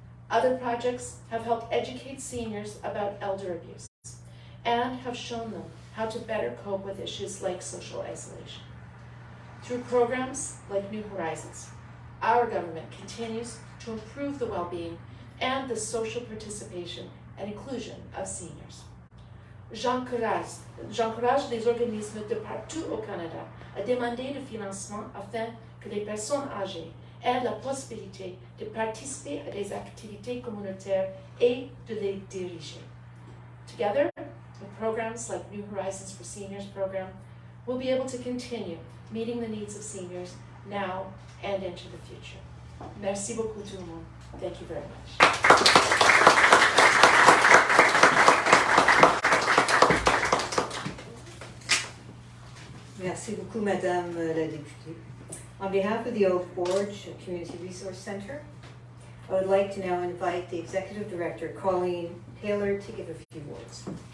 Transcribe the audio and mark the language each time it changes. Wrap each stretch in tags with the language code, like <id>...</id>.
<en>Other projects have helped educate seniors about elder abuse and have shown them how to better cope with issues like social isolation. Through programs like New Horizons, our government continues to improve the well-being and the social participation and inclusion of seniors.</en> <fr>J'encourage les organismes de partout au Canada à demander le financement afin que les personnes âgées aient la possibilité de participer à des activités communautaires et de les diriger.</fr> <en>Together, with programs like New Horizons for Seniors program, we'll be able to continue meeting the needs of seniors now and into the future.</en> <fr>Merci beaucoup tout le monde.</fr> <en>Thank you very much.</en> <fr>Merci beaucoup, Madame la députée.</fr> <en>On behalf of the Old Forge Community Resource Center, I would like to now invite the Executive Director, Colleen Taylor, to give a few words.</en>